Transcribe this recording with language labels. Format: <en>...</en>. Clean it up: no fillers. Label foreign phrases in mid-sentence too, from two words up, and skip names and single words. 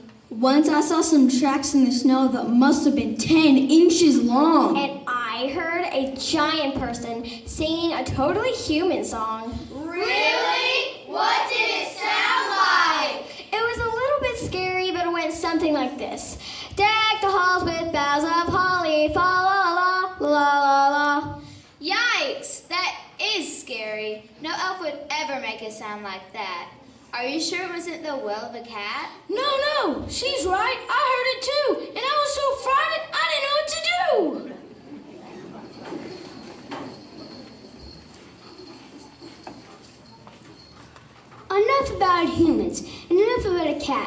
<en>Once I saw some tracks in the snow that must have been 10 inches long. And I heard a giant person singing a totally human song. Really? What did it sound like? It was a little bit scary, but it went something like this. Deck the halls with boughs of holly, fa la la la la la. Yikes, that is scary. No elf would ever make it sound like that. Are you sure it wasn't the wail of a cat? No, she's right. I heard it too, and I was so frightened I didn't know what to do. Enough about humans, and enough about a cat.</en>